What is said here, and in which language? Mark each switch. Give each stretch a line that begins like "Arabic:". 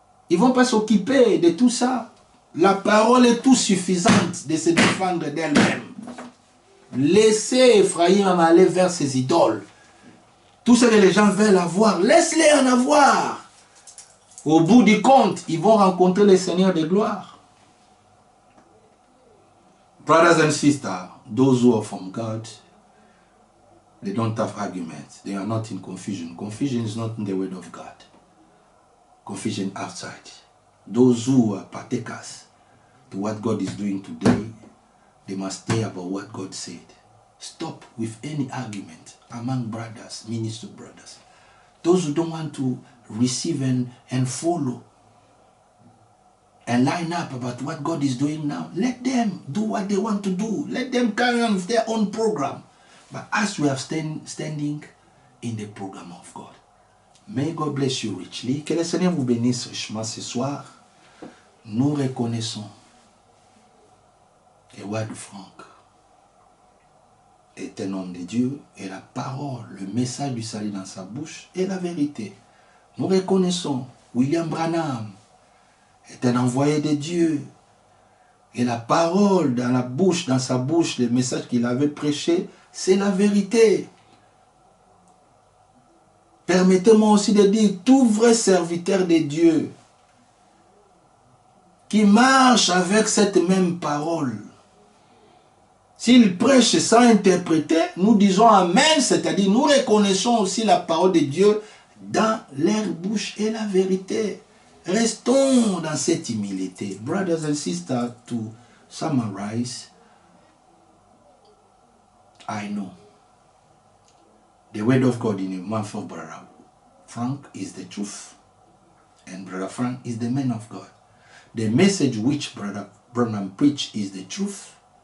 French: Ils ne vont pas s'occuper de tout ça. La parole est tout suffisante de se défendre d'elle-même. Laissez Ephraïm aller vers ses idoles. Tout ce que les gens veulent avoir, laisse-les en avoir. Au bout du compte, ils vont rencontrer le Seigneur de gloire.
English: Brothers and sisters, those who are from God, they don't have arguments. They are not in confusion. Confusion is not in the word of God. Confusion outside. Those who are partakers to what God is doing today, they must stay about what God said. Stop with any argument among brothers, minister brothers. Those who don't want to receive and follow and line up about what God is doing now, let them do what they want to do. Let them carry on with their own program. But as we are standing in the program of God, may God bless you richly.
French: Que le Seigneur vous bénisse richement ce soir. Nous reconnaissons que Wad Frank est un homme de Dieu et la parole, le message du salut dans sa bouche est la vérité. Nous reconnaissons William Branham est un envoyé de Dieu et la parole dans la bouche, dans sa bouche, le message qu'il avait prêché, c'est la vérité. Permettez-moi aussi de dire, tout vrai serviteur de Dieu qui marche avec cette même parole, s'il prêche sans interpréter, nous disons Amen, c'est-à-dire nous reconnaissons aussi la parole de Dieu dans leur bouche et la vérité. Restons dans cette humilité.
English: Brothers and sisters, to summarize, I know the word of God in the mouth of Brother Frank is the truth. And Brother Frank is the man of God. The message which Brother Branham preached is the truth.